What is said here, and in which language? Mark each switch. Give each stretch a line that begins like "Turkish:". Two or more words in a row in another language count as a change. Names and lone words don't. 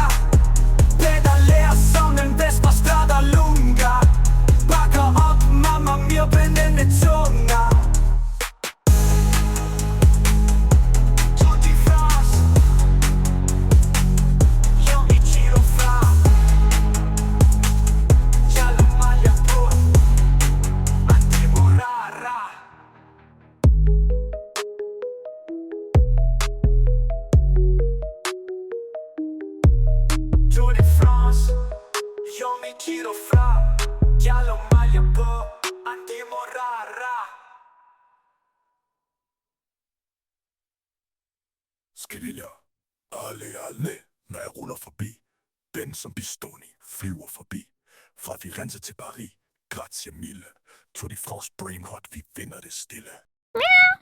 Danish: Pedaler som en Vespa,
Italian: strada lunga.
Danish: Bakker op,
Italian: mamma mia,
Danish: brændende tunga.
Italian: Tour de France, yo mi giro fra giallo maglia på, andiamo rara. Tour de France, yo mi giro fra giallo maglia på, andiamo rara.
Danish: Skriger alle, når jeg ruller forbi. Ben som Bistoni flyver forbi. Fra Firenze til Paris,
Italian: grazie mille.
Danish: Tour de France, Brainrot, vi vinder det stille.